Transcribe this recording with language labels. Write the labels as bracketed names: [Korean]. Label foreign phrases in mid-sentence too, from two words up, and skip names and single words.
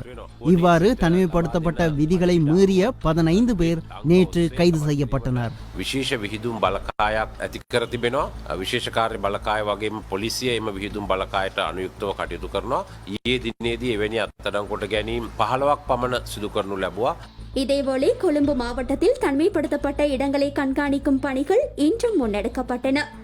[Tamil] இவ்வாறு தனிமைப்படுத்தப்பட்ட விதிகளை மீறிய 15 பேர் நேற்று கைது செய்யப்பட்டனர். [Sinhala] විශේෂ විහිදුම් බලකායක් ඇති කර තිබෙනවා. විශේෂකාර්ය බලකාය වගේම පොලිසිය එම විහිදුම් බලකායට අනුයුක්තව කටයුතු කරනවා. ඊයේ දිනේදී එවැනි අත්අඩංගුවට ගැනීම් 15ක් පමණ සිදු කරනු ලැබුවා. [Tamil] இதேவேளை கொழும்பு மாவட்டத்தில் தனிமைப்படுத்தப்பட்ட இடங்களை கண்காணிக்கும் பணிகள் இன்றும் முன்னெடுக்கப்பட்டன.